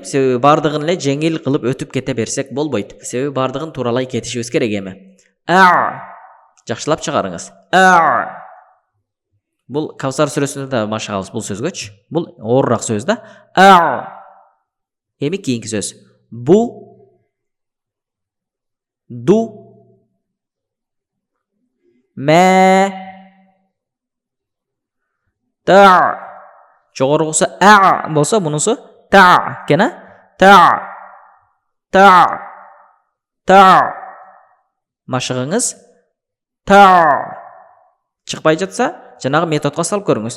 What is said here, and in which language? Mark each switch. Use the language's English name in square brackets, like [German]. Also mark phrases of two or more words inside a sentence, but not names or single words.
[Kyrgyz] Себеби бардыгын эле жеңил кылып өтүп кете берсек болбойт. Себеби бардыгын тууралай кетишибиз керек эми. Жакшылап чыгарыңыз. Бул Кавсар сүрөсүндө да машыгабыз бул сөзгөчү. Бул оорураак сөз да. Эми кийинки сөз. [Arabic] Бу, ду, мэ, та. [Kyrgyz] Жогорусу болсо, мунусу та экен, та. Машыгыңыз та. Чыкпай жатса, жанагы методго салып көрүңүз.